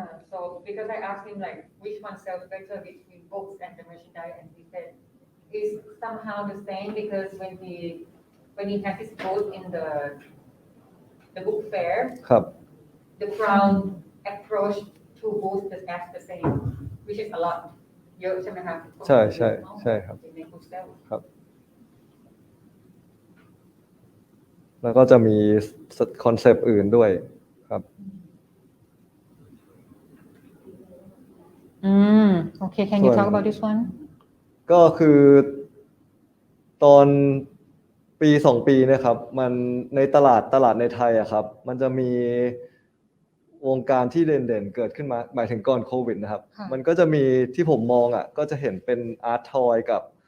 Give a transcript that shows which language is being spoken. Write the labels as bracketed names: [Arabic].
[English] so because I asked him like which one sells better between books and the merchandise and he said it's somehow the same because when he has his booth in the book fair [Thai] ครับ [English] the crowd approach to booth as the same which is a lot [Thai] เยอะใช่ไหมคะ ใช่ครับครับแล้วก็จะมีคอนเซปต์อื่นด้วยครับ [English] Okay can you talk about this one [Thai] ก็คือตอนปี2 ปีนะครับมันในตลาดในไทยอะครับมันจะมีวงการที่เด่นๆเกิดขึ้นมาหมายถึงก่อนโควิดนะครับมันก็จะมีที่ผมมองอ่ะก็จะเห็นเป็นอาร์ตทอยกับ